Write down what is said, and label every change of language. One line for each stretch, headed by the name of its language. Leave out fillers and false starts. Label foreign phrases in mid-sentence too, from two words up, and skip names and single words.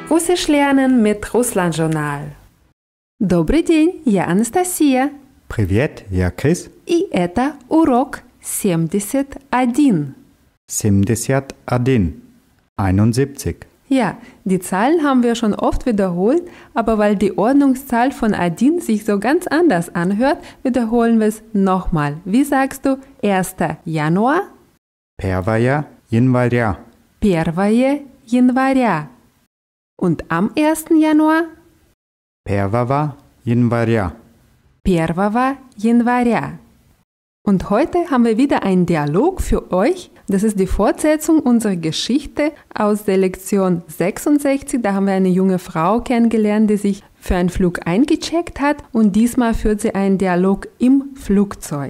German: Russisch lernen mit Russland-Journal.
Russian: Добрый день, я Анастасия. Привет, я Крис. И это урок 71. 71. 71.
German: Ja, die Zahlen haben wir schon oft wiederholt, aber weil die Ordnungszahl von Adin sich so ganz anders anhört, wiederholen wir es nochmal. Wie sagst du 1. Januar?
Russian: Первая января. 1 января.
German: Und am 1. Januar?
Russian: Первого января. 1 января.
German: Und heute haben wir wieder einen Dialog für euch. Das ist die Fortsetzung unserer Geschichte aus der Lektion 66. Da haben wir eine junge Frau kennengelernt, die sich für einen Flug eingecheckt hat und diesmal führt sie einen Dialog im Flugzeug.